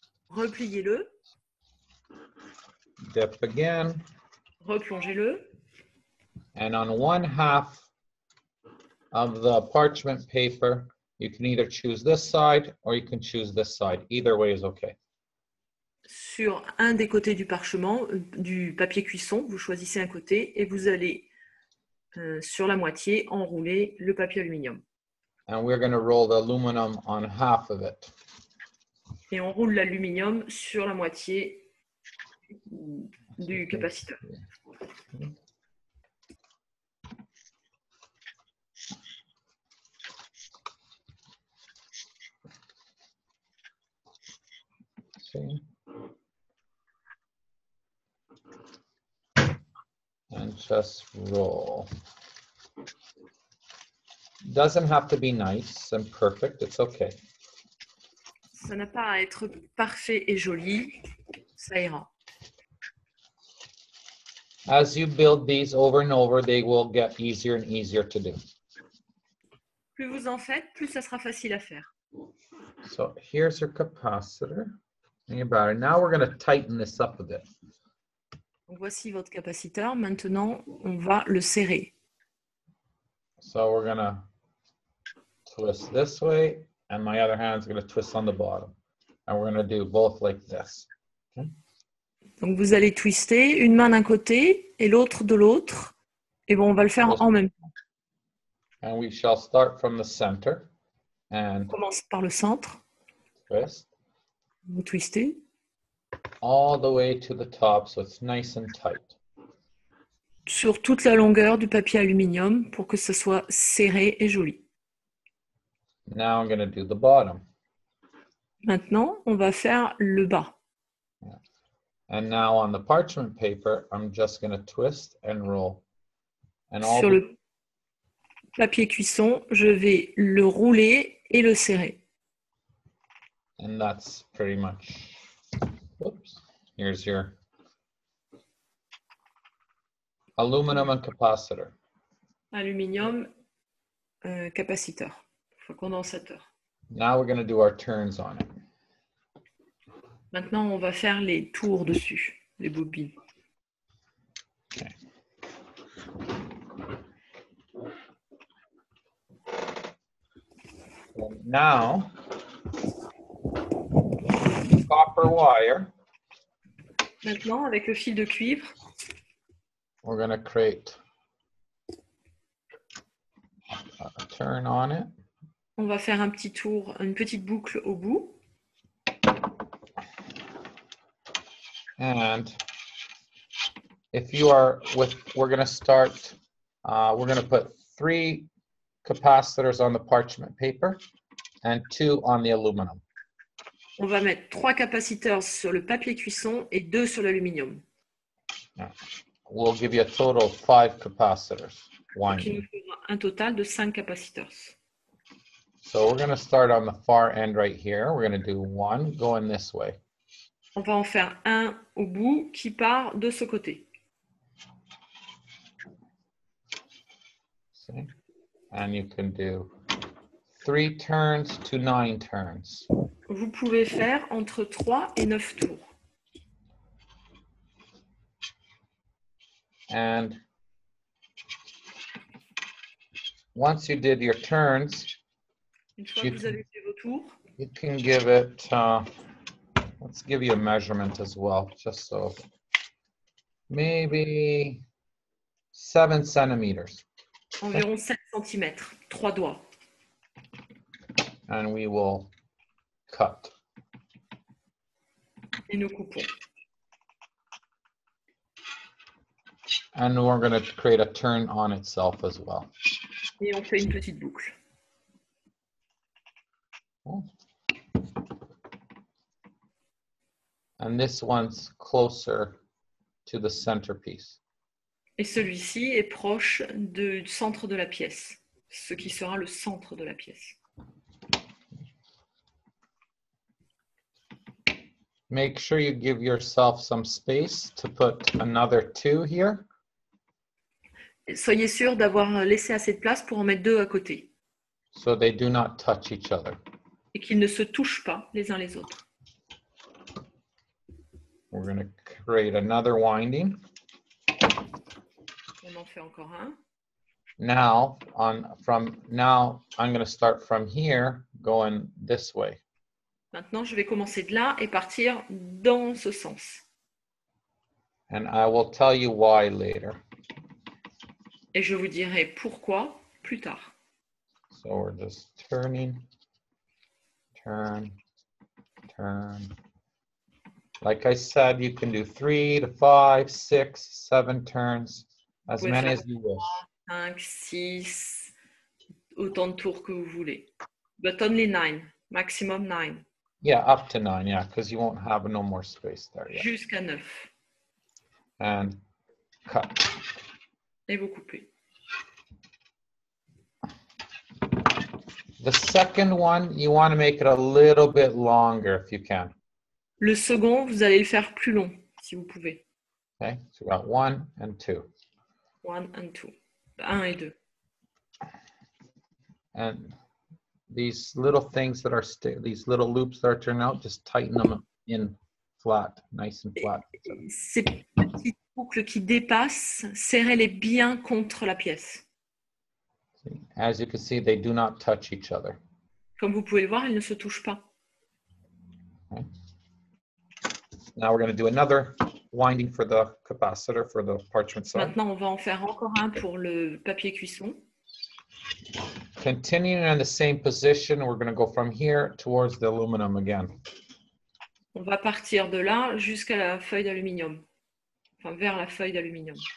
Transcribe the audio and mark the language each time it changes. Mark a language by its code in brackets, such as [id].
[fr] Repliez-le. [en] Dip again. [fr] Replongez-le. [en] And on one half of the parchment paper, you can either choose this side or you can choose this side. Either way is okay. [fr] Sur un des côtés du parchemin, du papier cuisson, vous choisissez un côté et vous allez sur la moitié enrouler le papier aluminium. [en] And we're going to roll the aluminum on half of it. [fr] Et on roule l'aluminium sur la moitié du capaciteur. [en] See? And just roll. Doesn't have to be nice and perfect, it's okay. [fr] Ça n'a pas à être parfait et joli, ça ira. [en] As you build these over and over, they will get easier and easier to do. [fr] Plus vous en faites, plus ça sera facile à faire. [en] So here's your capacitor and your battery. Now we're going to tighten this up a bit. [fr] Donc voici votre capaciteur. Maintenant, on va le serrer. [en] So we're going to twist this way, and my other hand's going to twist on the bottom. And we're going to do both like this. Okay? [fr] Donc vous allez twister une main d'un côté et l'autre de l'autre. Et bon, on va le faire en même temps. [en] And we shall start from the center and [fr] On commence par le centre. [en] twist [fr] Vous twistez. [en] all the way to the top so it's nice and tight. [fr] Sur toute la longueur du papier aluminium pour que ce soit serré et joli. [en] Now I'm going to do the bottom. [fr] Maintenant, on va faire le bas. [en] And now on the parchment paper, I'm just going to twist and roll. And all [fr] Sur le papier cuisson, je vais le rouler et le serrer. [en] and that's pretty much, whoops, here's your aluminum and capacitor. [fr] Aluminium, capaciteur, enfin, condensateur. [en] Now we're going to do our turns on it. [fr] Maintenant, on va faire les tours dessus, les bobines. [en] Okay. So now, copper wire, [fr] Maintenant, avec le fil de cuivre, [en] we're going to create a turn on it. [fr] on va faire un petit tour, une petite boucle au bout. [en] And if you are with, we're going to start, we're going to put 3 capacitors on the parchment paper and 2 on the aluminum. [fr] On va mettre 3 capaciteurs sur le papier cuisson et 2 sur l'aluminium. [en] We'll give you a total of 5 capacitors. [fr] Qui nous fera un total de 5 capaciteurs. [en] So we're going to start on the far end right here. We're going to do 1 going this way. [fr] On va en faire un au bout qui part de ce côté. [en] See? And you can do 3 turns to 9 turns. [fr] Vous pouvez faire entre 3 et 9 tours. [en] And once you did your turns, [fr] Une fois que vous avez fait vos tours, [en] you can give it, let's give you a measurement as well, just so, maybe 7 centimeters. [fr] environ 7 cm, 3 doigts. [en] And we will cut. [fr] Et nous coupons. [en] And we're going to create a turn on itself as well. [fr] Et on fait une petite boucle. [en] And this one's closer to the centerpiece. [fr] Et celui-ci est proche du centre de la pièce, ce qui sera le centre de la pièce. [en] Make sure you give yourself some space to put another 2 here. [fr] Soyez sûr d'avoir laissé assez de place pour en mettre 2 à côté. [en] So they do not touch each other. [fr] Et qu'ils ne se touchent pas les uns les autres. [en] We're going to create another winding. [fr] On en fait encore un. [en] Now, I'm going to start from here, going this way. [fr] Maintenant, je vais commencer de là et partir dans ce sens. [en] And I will tell you why later. [fr] Et je vous dirai pourquoi plus tard. [en] So we're just turning, turn, turn. Like I said, you can do 3 to 5, 6, 7 turns, as many as you wish. [fr] 5, 6, autant de tours que vous voulez. [en] But only 9, maximum 9. Yeah, up to 9, yeah, because you won't have no more space there yet. [fr] Jusqu'à 9. [en] And cut. [fr] Et vous coupez. [en] The second one, you want to make it a little bit longer if you can. [fr] Le second, vous allez le faire plus long, si vous pouvez. [en] Okay, so we got 1 and 2. 1 and 2. [fr] 1 et 2. [en] And these little things that are, these little loops that are turning out, just tighten them in flat, nice and flat. [fr] Ces petites boucles qui dépassent, serrez-les bien contre la pièce. [en] As you can see, they do not touch each other. [fr] Comme vous pouvez le voir, elles ne se touchent pas. [en] Okay. Now we're going to do another winding for the capacitor for the parchment side. [fr] Maintenant, on va en faire encore un pour le papier cuisson. [en] Continuing in the same position, we're going to go from here towards the aluminum again. [fr] On va partir de là jusqu'à la feuille d'aluminium. Enfin, vers la feuille d'aluminium.